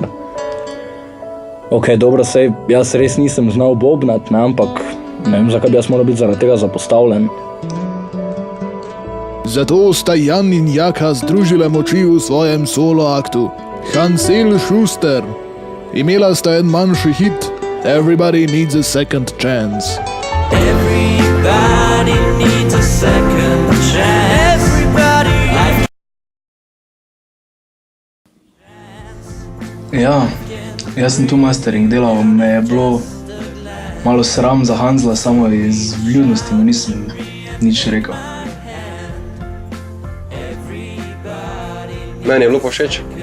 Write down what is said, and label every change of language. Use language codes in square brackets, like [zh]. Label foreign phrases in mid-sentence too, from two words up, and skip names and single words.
[sl] Ok, dobro, sej, jaz res nisem znal bobnat, ne, ampak ne vem, zakaj bi jaz moral biti zaradi tega zapostavljen. Zato sta Jan in Jaka združila moči v svojem solo aktu. Hansel Schuster. Imela sta en manjši hit, Everybody Needs a Second Chance. [en] Everybody needs a second chance. Everybody. [sl] Ja, jaz sem tu mastering delal, me je bilo malo sram za Hansla, samo iz vljudnosti mu nisem nič rekel. Meni je bilo pa všeč.